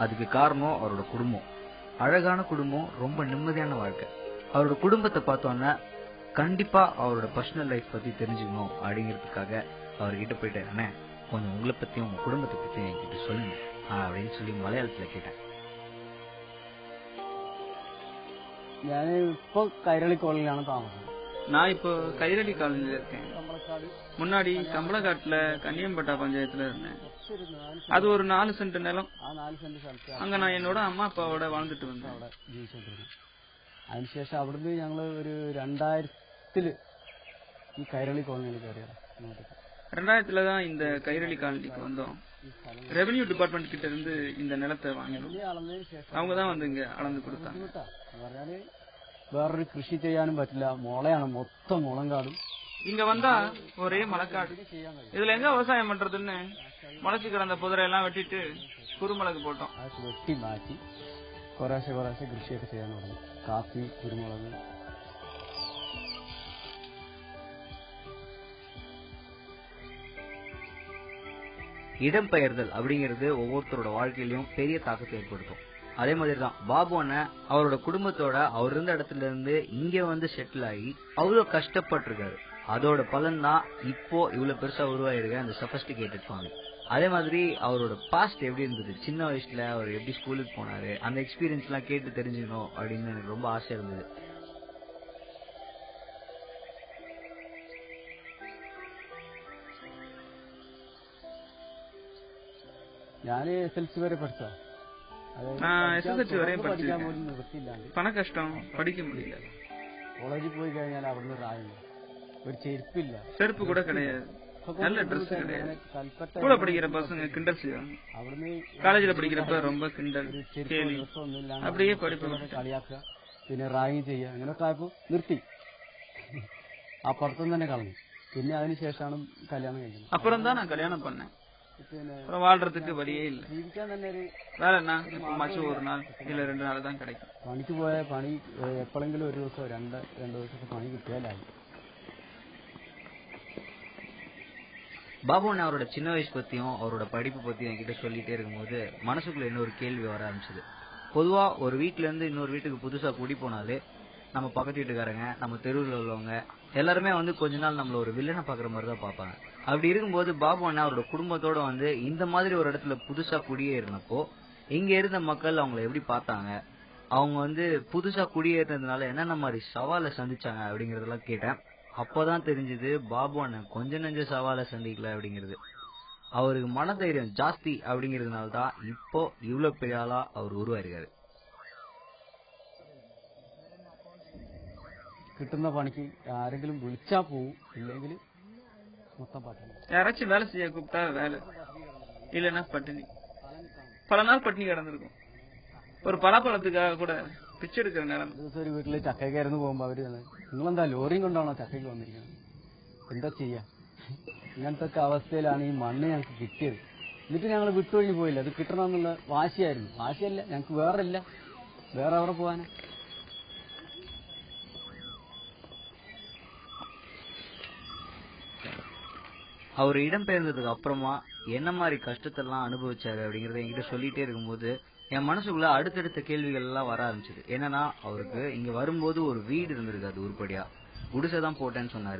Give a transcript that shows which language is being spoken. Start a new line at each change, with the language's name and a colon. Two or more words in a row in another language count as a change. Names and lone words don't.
Tamil: அதுக்கு காரணம் அவரோட குடும்பம். அழகான குடும்பம், ரொம்ப நிம்மதியான வாழ்க்கை. அவரோட குடும்பத்தை பார்த்தோன்னா கண்டிப்பா அவரோட
English: personal life
Tamil: பத்தி தெரிஞ்சுக்கணும் அப்படிங்கிறதுக்காக அவர்கிட்ட போயிட்டு, அண்ணே கொஞ்சம் உங்களை பத்தியும் உங்க குடும்பத்தை பத்தியும் என்கிட்ட சொல்லுங்க அப்படின்னு சொல்லி மலையாளத்துல கேட்டேன்.
Malayalam: ഞാൻ ഇപ്പൊ കൈരളി കോളനിയിലാണ് താമസം.
Tamil: நான் இப்போ கைரளி காலனில இருக்கேன். முன்னாடி கம்பளக்காட்டுல கன்னியம்பட்டா பஞ்சாயத்துல இருந்தேன். அது ஒரு 4 சென்ட் நிலம். அங்க நான் என்னோட அம்மா அப்பாவோட வாழ்ந்துட்டு வந்தேன்.
Malayalam: അതിനുശേഷം അവിടുന്ന് ഞങ്ങൾ ഒരു 2000 ഈ കൈരളി കോളനിയിൽ കയറിയത്.
Tamil: 2000 தான் இந்த கைரளி காலனிக்கு வந்தோம்.
English: revenue department
Tamil: கிட்ட இருந்து இந்த நிலத்தை வாங்கினோம். அவங்க தான் வந்து இங்க அளந்து கொடுத்தாங்க.
Malayalam: വേറൊരു കൃഷി ചെയ്യാനും പറ്റില്ല, മുളയാണ്, മൊത്തം മുളങ്കാടും.
Tamil: இங்க வந்தா ஒரே மலைக்காடு. இதுல எங்க விவசாயம் பண்றதுன்னு முளைச்சு கிடந்த புதரை எல்லாம் வெட்டிட்டு குருமிளகு போட்டோம்.
Malayalam: അത് വെട്ടി മാറ്റി കുറേശ്ശെ കുറേശ്ശെ കൃഷിയൊക്കെ ചെയ്യാൻ തുടങ്ങി. കാപ്പി, കുരുമുളക്.
Tamil: இடம்பெயர்தல் அப்படிங்கிறது ஒவ்வொருத்தரோட வாழ்க்கையிலயும் பெரிய தாக்கத்தை ஏற்படுத்தும். அதே மாதிரிதான் பாபு அண்ணன் அவரோட குடும்பத்தோட அவர் இருந்த இடத்துல இருந்து இங்க வந்து செட்டில் ஆகி அவ்வளவு கஷ்டப்பட்டிருக்காரு. அதோட பலன் தான் இப்போ இவ்வளவு பெருசா உருவாயிருக்க அந்த
English: sophisticated family.
Tamil: அதே மாதிரி அவரோட பாஸ்ட் எப்படி இருந்தது, சின்ன வயசுல அவர் எப்படி ஸ்கூலுக்கு போனாரு, அந்த எக்ஸ்பீரியன்ஸ் எல்லாம் கேட்டு தெரிஞ்சுக்கணும் அப்படின்னு எனக்கு ரொம்ப ஆசை இருந்தது.
Malayalam: ഞാൻ SLC വരെ പഠിച്ച.
Tamil: நான் SSLC வரையும் படிச்சிருக்கேன். பண கஷ்டம், படிக்க முடியல.
Malayalam: കോളേജിൽ പോയി കഴിഞ്ഞാൽ അവിടുന്ന് റായില്ല, ഒരു ചെരുപ്പില്ല,
Tamil: செருப்பு கூட கிடையாது, நல்ல ட்ரெஸ் கிடையாது. கூட படிக்கிற பசங்க கிண்டல் செய்வாங்க.
Malayalam: അവിടുന്ന്
Tamil: காலேஜ்ல படிக்கிறப்ப ரொம்ப கிண்டல் கேலி, அப்படியே படிப்பு
Malayalam: കളിയാക്കുക, പിന്നെ റാഗിങ് ചെയ്യുക, അങ്ങനെയൊക്കെ ആയപ്പോൾ നിർത്തി. ആ പഠിത്തം തന്നെ കളഞ്ഞു. പിന്നെ അതിനുശേഷമാണ് കല്യാണം കഴിക്കുന്നത്.
Tamil: அப்புறம் தான் நான் கல்யாணம் பண்ணேன். அப்புறம் வாழ்றதுக்கு வழியே இல்லை.
Malayalam: ജീവിക്കാൻ തന്നെ ഒരു
Tamil: வேலைன்னா எப்பமாச்சும் ஒரு நாள் இல்ல 2 நாள் தான் கிடைக்கும்.
Malayalam: പണിക്ക് പോയ പണി എപ്പോഴെങ്കിലും ഒരു ദിവസം രണ്ട് ദിവസത്തെ പണി കിട്ടിയാലായി.
Tamil: பாபு அண்ணன் அவரோட சின்ன வயசு பத்தியும் அவரோட படிப்பு பத்தியும் என்கிட்ட சொல்லிட்டே இருக்கும்போது மனசுக்குள்ள இன்னொரு கேள்வி வர ஆரம்பிச்சது. பொதுவா ஒரு வீட்டுல இருந்து இன்னொரு வீட்டுக்கு புதுசா குடி போனாலே நம்ம பக்கத்து வீட்டுக்காரங்க, நம்ம தெருவில் உள்ளவங்க எல்லாருமே வந்து கொஞ்ச நாள் நம்மள ஒரு வில்லனை பாக்குற மாதிரி தான் பாப்பாங்க. அப்படி இருக்கும்போது பாபு அண்ணா அவரோட குடும்பத்தோட வந்து இந்த மாதிரி ஒரு இடத்துல புதுசா குடியேறினப்போ இங்க இருந்த மக்கள் அவங்களை எப்படி பார்த்தாங்க, அவங்க வந்து புதுசா குடியேறினதுனால என்னென்ன மாதிரி சவாலை சந்திச்சாங்க அப்படிங்கறதெல்லாம் கேட்டேன். அப்பதான் தெரிஞ்சது பாபு அண்ணன் கொஞ்ச நெஞ்ச சவாலை சந்திக்கல அப்படிங்கிறது. அவருக்கு மனதைரியம் ஜாஸ்தி அப்படிங்கறதுனால தான் இப்போ இவ்வளவு பெரிய ஆளா அவர் உருவாயிருக்காரு.
Malayalam: കിട്ടുന്ന പണിക്ക് ആരെങ്കിലും വിളിച്ചാ പോവും, ഇല്ലെങ്കിൽ
Tamil: மொத்தம் பாட்டு. யாராச்சும் வேலை செய்ய கூப்பிட்டா வேலை, இல்லைன்னா பட்டினி. பல நாள் பட்டினி கிடந்திருக்கும். ஒரு பலாப்பழத்துக்காக கூட
Malayalam: പിച്ച് എടുക്കുന്ന നേരം. ദിവസം ഒരു വീട്ടില് ചക്കയ്ക്കായിരുന്നു പോകുമ്പോ അവര് നിങ്ങളെന്താ ലോറിയും കൊണ്ടാണോ ചക്കയ്ക്ക് വന്നിരിക്കുന്നത്, എന്താ ചെയ്യാ, ഇങ്ങനത്തെ ഒക്കെ അവസ്ഥയിലാണ് ഈ മണ്ണ് ഞങ്ങൾക്ക് കിട്ടിയത്. എന്നിട്ട് ഞങ്ങൾ വിട്ടൊഴിഞ്ഞു പോയില്ല, അത് കിട്ടണമെന്നുള്ള വാശിയായിരുന്നു. വാശിയല്ല, ഞങ്ങൾക്ക് വേറെ ഇല്ല, വേറെ എവിടെ പോവാനാ.
Tamil: அவர் இடம்பெயர்ந்ததுக்கு அப்புறமா என்ன மாதிரி கஷ்டத்தெல்லாம் அனுபவிச்சாரு அப்படிங்கறத என்கிட்ட சொல்லிட்டே இருக்கும்போது என் மனசுக்குள்ள அடுத்தடுத்த கேள்விகள் எல்லாம் வர ஆரம்பிச்சது. என்னன்னா, அவருக்கு இங்க வரும்போது ஒரு வீடு இருந்திருக்கு, அது உருப்படியா குடிசைதான் போட்டேன்னு சொன்னாரு.